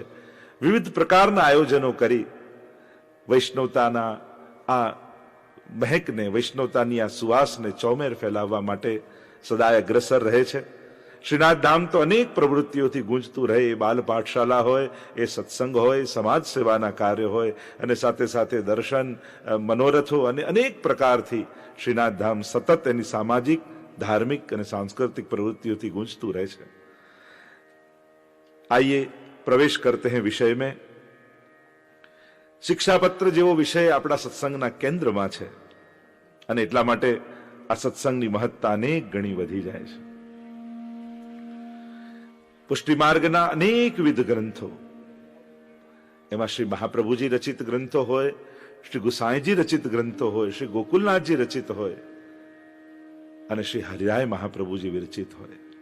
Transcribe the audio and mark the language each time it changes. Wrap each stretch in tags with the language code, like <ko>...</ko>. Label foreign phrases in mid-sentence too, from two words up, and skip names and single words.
<gu>વિવિધ પ્રકારના આયોજનો કરી વૈષ્ણવતાના આ મહેકને, વૈષ્ણવતાની આ સુવાસને ચોમેર ફેલાવવા માટે સદાય અગ્રસર રહે છે. શ્રીનાથ ધામ તો અનેક પ્રવૃત્તિઓથી ગુંજતું રહે. એ બાલ પાઠશાલા હોય, એ સત્સંગ હોય, સમાજ સેવાના કાર્ય હોય અને સાથે સાથે દર્શન, મનોરથો અને અનેક પ્રકારથી શ્રીનાથ ધામ સતત એની સામાજિક, ધાર્મિક અને</gu> <hi>सांस्कृतिक प्रवृत्तियों</hi> <gu>गूंजતું રહે છે.</gu> <hi>आइए प्रवेश करते हैं विषय में.</hi> <gu>शिक्षापत्र જેવો વિષય આપણા સત્સંગના કેન્દ્રમાં છે અને એટલા માટે આ સત્સંગની મહત્તા અનેક ગણી વધી જાય છે. પુષ્ટિ માર્ગના અનેકવિધ ગ્રંથો, એમાં શ્રી મહાપ્રભુજી રચિત ગ્રંથો હોય, શ્રી ગુસાઈજી રચિત ગ્રંથો હોય, શ્રી ગોકુલનાથજી રચિત હોય અને શ્રી હરિરાય મહાપ્રભુજી વિરચિત હોય.</gu>